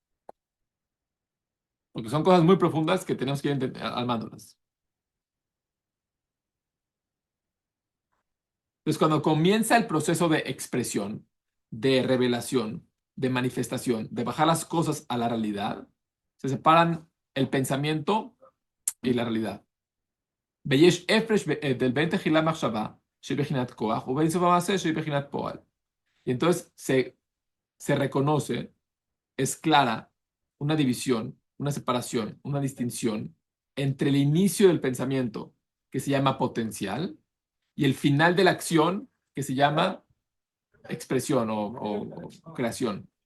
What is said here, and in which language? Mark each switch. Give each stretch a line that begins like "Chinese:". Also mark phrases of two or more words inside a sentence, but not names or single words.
Spanish: Porque son cosas muy profundas que tenemos que ir armándolas. Entonces, cuando comienza el proceso de expresión, de revelación, de manifestación, de bajar las cosas a la realidad, se separan el pensamiento y la realidad.
Hebrew: ויש הפרש בין תחילה מחשבה שהיא בחינת כוח ובין סוף המעשה שהיא בחינת פועל.
Spanish: Y entonces se reconoce, es clara una división, una separación, una distinción entre el inicio del pensamiento, que se llama potencial, y el final de la acción, que se llama expresión o creación.